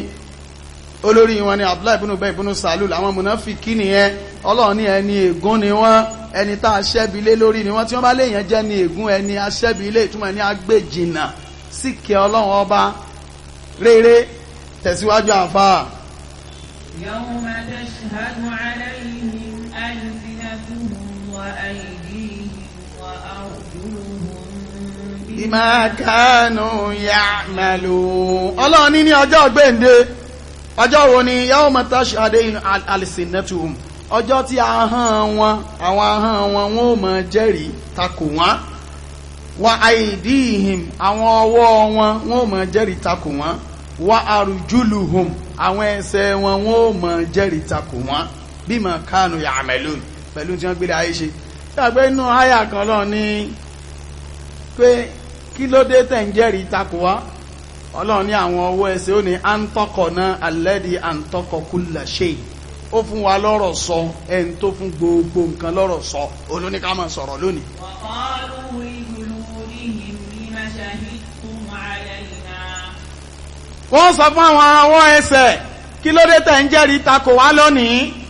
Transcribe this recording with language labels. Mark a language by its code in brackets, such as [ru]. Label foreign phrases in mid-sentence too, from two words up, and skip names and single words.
[yo] Olórí wọn ni Abdullahi ibn Ubay ibn Salul, àwọn mùnáfíkí nìyẹn. Ọlọ́run ní ẹni ègún ni wọ́n, ẹni tá a ṣẹ́bilé lórí ni wọ́n. Tí wọ́n bá léèyàn jẹ́ ni ègún ẹni aṣẹ́bilé ìtumọ̀ ẹni agbèjìnà síkẹ́ Ọlọ́run ọba rere. Tẹ̀síwájú àfáà. [ar] يوم تشهد عليهم ألسنتهم وأيديهم وأرجلهم بما كانوا يعملون. [yo] Ọlọ́run ní ọjọ́ gbèǹde, ọjọ́ wo ni [ar] يوم تشهد ألسنتهم, [yo] ọjọ́ tí ahọ́n wọn àwọn ahọ́n wọn wọ́n ó máa jẹ́rìí takò wọ́n, [ar] وأيديهم [yo] àwọn ọwọ́ wọn wọ́n ó máa jẹ́rìí takò wọ́n, [ar] وأرجلهم [yo] àwọn ẹsẹ̀ wọn wọ́n ó máa jẹ́rìí takò wọ́n [ar] بما كانوا يعملون [yo] pẹ̀lú tí wọ́n gbé ayé ṣe. Tí a gbé inú àyà kan lọ ní pé kí ló dé tẹ̀ ń jẹ́rìí takò wá. Ọlọ́run ní àwọn ọwọ́ ẹsẹ̀ ó ní [ar] أنطقنا الذي أنطق كل شيء, [yo] ó fún wa lọ́rọ̀ sọ, ẹni tó fún gbogbo nǹkan lọ́rọ̀ sọ, olóní ká máa sọ̀rọ̀ lónìí. Wọ́n sọ fún àwọn ọwọ́ ẹsẹ̀ kí ló dé tẹ̀ ń jẹ́rìí takò wá lónìí.